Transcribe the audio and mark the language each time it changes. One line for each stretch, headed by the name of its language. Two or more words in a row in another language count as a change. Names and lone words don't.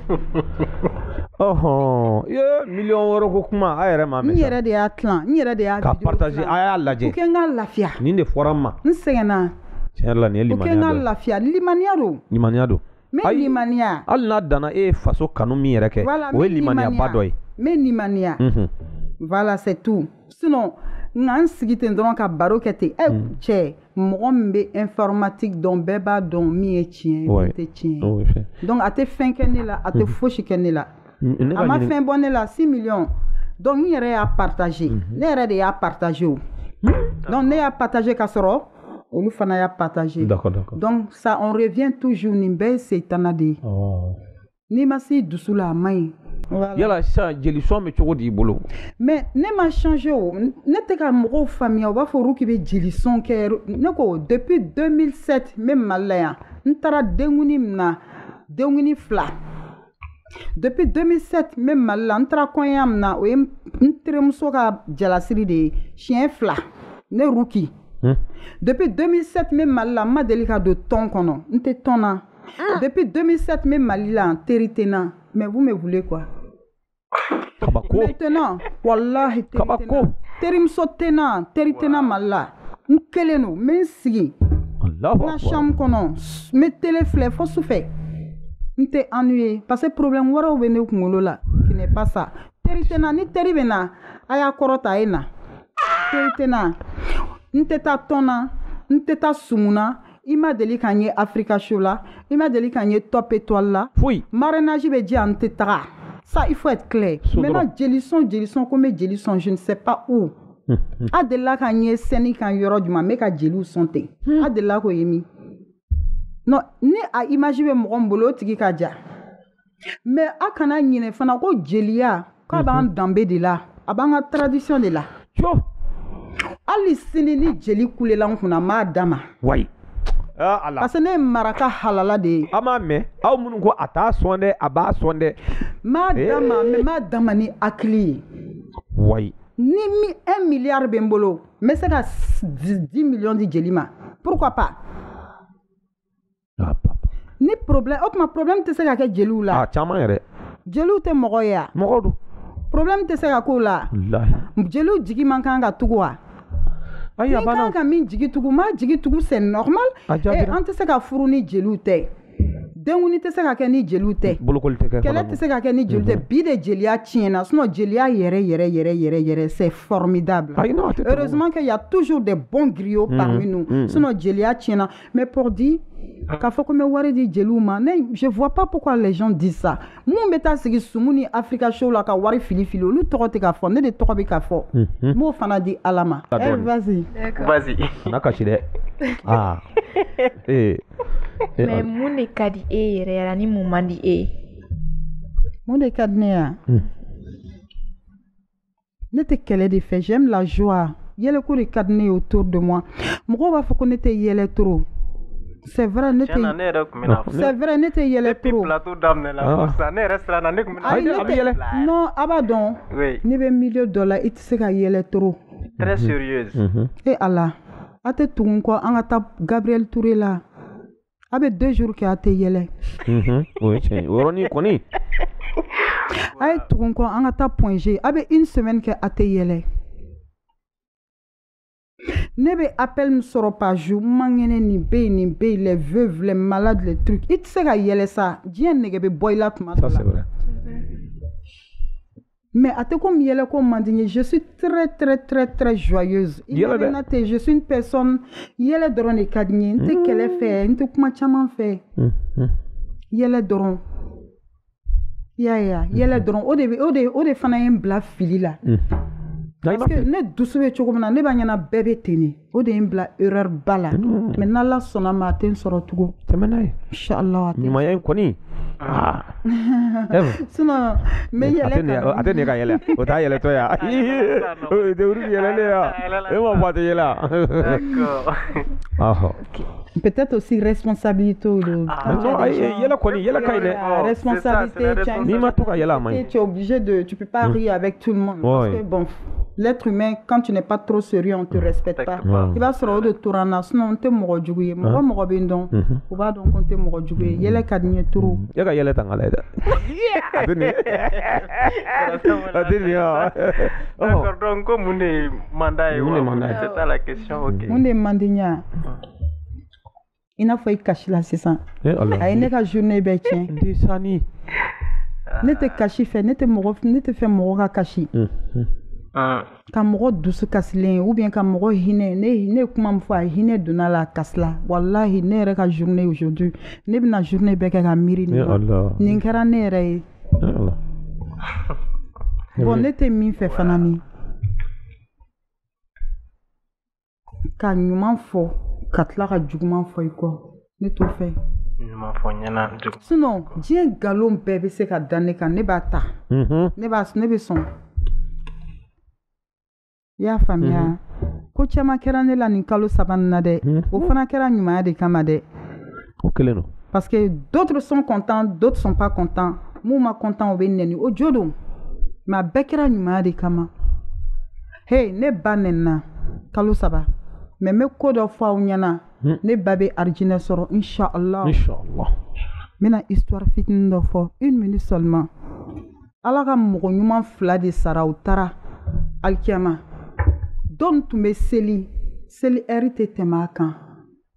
Bambara: million woro ko kuma a yɛrɛ ma mɛ n yɛrɛ de y'a tilan n yɛrɛ de y'a ka partager a y'a lajɛ
French: pour que
Bambara: n ka lafiya nin de fɔra n ma n sɛgɛnna tiɲɛ la nin ye limaniya dɔ ye
French: pour que
Bambara: n ka lafiya limaniya don mais limaniya hali n'a danna e ye faso kanu min yɛrɛ kɛ o ye limaniya ba dɔ ye mais limaniya
French: voilà c'est tout
Bambara: sinon n sigi ten dɔrɔn ka baro kɛ ten cɛ mɔgɔ min bɛ informatique dɔn bɛɛ b'a dɔn min ye tiɲɛ ye min tɛ tiɲɛ ye donc a tɛ fɛn kɛ ne la a tɛ fosi kɛ ne la a ma fɛn bɔ ne la 6 millions donc n yɛrɛ y'a partager ne yɛrɛ de y'a partager o donc ne y'a partager ka sɔrɔ olu fana y'a partager
French: donc ça on revient toujours
Bambara: nin bɛɛ ye setana de ye n'i ma se dusu la a man ɲi. Yala sisan jelisɔn bɛ cogo di i bolo. mais ne ma changé o ne tɛ ka mɔgɔw faamuya u b'a fɔ olu k'i bɛ jelisɔn kɛ ne ko depuis 2007 n bɛ Mali la yan n taara denkundi min na denkundi 2 depuis 2007 n bɛ Mali la n taara kɔɲɔya min na o ye n terimuso ka jalasiri de ye siɲɛ 2 ne Ruki depuis 2007 n bɛ Mali la n ma deli ka don tɔn kɔnɔ n tɛ tɔn na depuis 2007 n bɛ Mali la n teri tɛ n na
French: mais vous me voulez quoi.
Bambara: Maintenant, wallahi terimuso tena, teri tena Mali la. N kelen no, n bɛ n sigi. na chambre kɔnɔ n bɛ télé filɛ fo sufɛ n tɛ
French: ennuyé parce que problème
Bambara: wɛrɛw bɛ ne kunkolo la
French: qui n'est pas ça
Bambara: teri tɛ na ni teri bɛ na a y'a kɔrɔta a ye na teri tɛ na n tɛ taa tɔn na n tɛ taa sumun na i ma deli ka n ye Africa Show la i ma deli ka n ye Top Étoile la marrainage bɛ di yan n tɛ taga
French: ça il faut être clair maintenant
Bambara: jeli sɔn ko n bɛ jeli sɔn
French: je ne sais pas où
Bambara: a delila ka n ye scène kan yɔrɔ jumɛn n bɛ ka jeliw sɔn ten a delila k'o ye min non ni a image bɛ mɔgɔ min bolo o tigi ka ja mais a kana ɲinɛ fana ko jeliya k'a b'an danbe de la a b'an ka tradition de la hali sini ni jeli kulela n kunna n b'a d'a ma
French: parce que
Bambara: ne ye maraka halala de ye a m'a mɛn aw minnu ko a t'a sɔn dɛ a b'a sɔn dɛ n b'a d'a ma mais n b'a d'a ma ni hakili ye ni 1 milliard bɛ n bolo n bɛ se ka 10 millions di jeli ma
French: pourquoi pas
Bambara: ni problème o tuma problème tɛ se ka kɛ jeliw la caman yɛrɛ jeliw tɛ mɔgɔ ye mɔgɔ don problème tɛ se ka k'o la jeliw jigi man kan ka tugu wa ni kan ka min jigi tugu ma jigi tugu
French: c'est normal
Bambara: an tɛ se ka furu ni jeliw tɛ denkundi tɛ se ka kɛ ni jeliw tɛ kɛlɛ tɛ se ka kɛ ni jeliw tɛ bi de jeliya tiɲɛna sinon jeliya yɛrɛ
French: c'est formidable heureusement qu'il y a toujours des bons griots parmi nous
Bambara: sinon jeliya tiɲɛna
French: mais pour dire
Bambara: k'a fɔ ko n bɛ wari di jeliw ma
French: je vois pas pourquoi les gens disent ça
Bambara: mun bɛ taa sigi sumu ni Africa Show la ka wari fili olu tɔgɔ tɛ ka fɔ ne de tɔgɔ bɛ ka fɔ n b'o fana di Ala ma vas-y n'a kasi dɛ mais mun de ka di e yɛrɛ ni mun man di e mun de ka di ne ya ne tɛ kɛlɛ de fɛ
French: j'aime la joie
Bambara: yɛlɛko de ka di ne ye
French: autour de moi
Bambara: mɔgɔw b'a fɔ ko ne tɛ yɛlɛ
French: trop c'est vrai
Bambara: ne tɛ yɛlɛ trop non a b'a dɔn ne bɛ milieu dɔ la i tɛ se ka yɛlɛ trop
French: très sérieuse
Bambara: Ala a tɛ tugu n kɔ an ka taa Gabriel Touré la a bɛ 2 jours kɛ a tɛ yɛlɛ o ye tiɲɛ o yɔrɔnin kɔni a ye tugu n kɔ an ka taa Point G a bɛ 1 semaine kɛ a tɛ yɛlɛ ne bɛ appel min sɔrɔ
French: par jour
Bambara: man kɛnɛ nin bɛ yen
French: les veuves les malades les trucs
Bambara: i tɛ se ka yɛlɛ sa diɲɛ nɛgɛ bɛ bɔ i la tuma dɔ la mais a tɛ komi yɛlɛ ko man di n ye
French: je suis très joyeuse je suis une personne
Bambara: yɛlɛ dɔrɔn de ka di n ye n tɛ kɛlɛ fɛ n tɛ kuma caman fɛ yɛlɛ dɔrɔn yɛlɛ dɔrɔn o de fana ye n bila fili la
French: parce que
Bambara: ne dusu bɛ cogo min na ne b'a ɲɛna bɛɛ bɛ ten de o de ye n bila erreur ba la mais n'Ala sɔnna ma a tɛ n sɔrɔ tugun tɛmɛ n'a ye inchallah ɲumanya in kɔni sinon n bɛ yɛlɛ a tɛ ne ka yɛlɛ o t'a yɛlɛtɔ ya o tɛ wuri yɛlɛlen ya e ma fɔ a tɛ yɛlɛ
French: peut-être aussi responsabilité
Bambara: yɛlɛ kɔni yɛlɛ ka ɲi dɛ responsabilité n'i ma to ka yɛlɛ a man ɲi
French: tu es obligé de tu peux pas rire avec tout le monde parce que bon l'être humain quand tu n'es pas trop sérieux on te respecte pas
Bambara: i b'a sɔrɔ o de tora n na sinon n tɛ mɔgɔ jugu ye mɔgɔ bɛ n dɔn u b'a dɔn ko n tɛ mɔgɔ jugu ye yɛlɛ ka di n ye trop e ka yɛlɛ ta n ka lajɛ dɛ a tɛ nin
French: d'accord donc
Bambara: ko mun de man d'a ye
French: c'est ça la question
Bambara: ok mun de man di n ye i n'a fɔ i kasila sisan a ye ne ka journée bɛɛ tiɲɛ ne tɛ kasi fɛ ne tɛ fɛ mɔgɔ ka kasi ka mɔgɔ dusu kasilen
French: ou bien
Bambara: ka mɔgɔ hinɛ ne ye kuma min fɔ a hinɛ donna la a kasila wallahi ne yɛrɛ ka
French: journée aujourd'hui
Bambara: ne bɛna journée bɛɛ kɛ ka miiri nin kɛra ne yɛrɛ ye bon ne tɛ min fɛ fana ni ka ɲuman fɔ ka tila ka juguman fɔ i kɔ ne t'o fɛ sinon diɲɛ nkalon bɛɛ bɛ se ka da ne kan ne b'a ta ne bɛ sɔn i y'a faamuya ko caman kɛra ne la nin kalo 3 na dɛ o fana kɛra ɲumanya de kama dɛ o kelen don
French: parce que d'autres sont contents d'autres sont pas contents
Bambara: mun ma content o bɛ nɛni o jo don mais a bɛɛ kɛra ɲumanya de kama hey ne ba nɛnina kalo 3 mais n bɛ ko dɔ fɔ aw ɲɛna ne ba bɛ arijinɛ sɔrɔ inchallah n bɛna histoire fitinin dɔ fɔ
French: 1 minute seulement
Bambara: ala ka mɔgɔ ɲuman 2 de sara u taara alikiyama dɔn tun bɛ seli heure tɛ tɛmɛ a